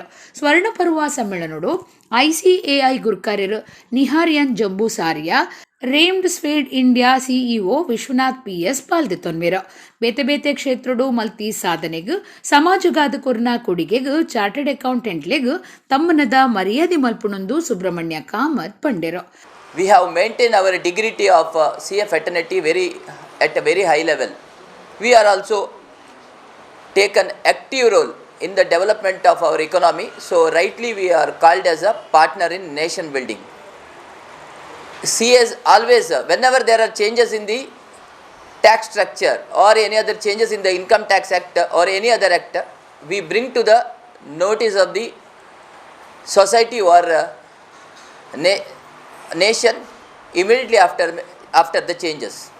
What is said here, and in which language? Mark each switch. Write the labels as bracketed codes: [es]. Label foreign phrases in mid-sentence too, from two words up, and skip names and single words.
[tcy] ಸ್ವರ್ಣ ಪರ್ವ ಸಮ್ಮೇಳನಡು ಐಸಿಎಐ ಗುರುಕಾರ್ಯರು ನಿಹಾರಿಯನ್ ಜಂಬೂಸಾರಿಯಾ, ರೇಮ್ಡ್ ಸ್ವೇಡ್ ಇಂಡಿಯಾ ಸಿಇಒ ವಿಶ್ವನಾಥ್ ಪಿಎಸ್ ಪಾಲ್ದೆತೊನ್ವೆರ. ಬೇತೆ ಬೇತೆ ಕ್ಷೇತ್ರಡು ಮಲ್ತಿ ಸಾಧನೆಗ್ ಸಮಾಜಗಾದ ಕೊರ್ನ ಕೊಡುಗೆಗ್ ಚಾರ್ಟರ್ಡ್ ಅಕೌಂಟೆಂಟ್ಲೆಗ್ ತಮ್ಮನದ ಮರ್ಯಾದೆ ಮಲ್ಪುಣೊಂದು ಸುಬ್ರಹ್ಮಣ್ಯ ಕಾಮತ್ ಪಂಡೆರ. [en] We have maintained our dignity of CA fraternity at a very high level. We are also taken active role in the development of our economy. So rightly we are called as a partner in nation building. CAs always, whenever there are changes in the tax structure or any other changes in the income tax act or any other act, we bring to the notice of the society or nation immediately after the changes.